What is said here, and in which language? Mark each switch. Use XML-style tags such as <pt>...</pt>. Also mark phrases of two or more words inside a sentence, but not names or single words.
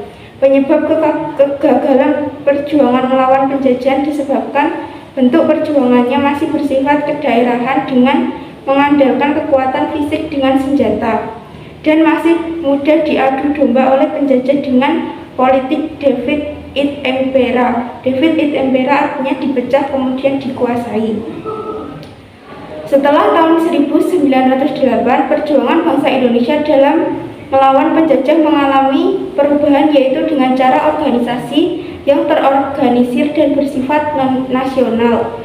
<id>Penyebab kegagalan perjuangan melawan penjajahan disebabkan bentuk perjuangannya masih bersifat kedaerahan dengan mengandalkan kekuatan fisik dengan senjata, dan masih mudah diadu domba oleh penjajah dengan politik</id> <la>divide et impera. Divide et impera</la> <id>artinya dipecah kemudian dikuasai. Setelah tahun 1908, perjuangan bangsa Indonesia dalam melawan penjajah mengalami perubahan, yaitu dengan cara organisasi yang terorganisir dan bersifat nasional.</id>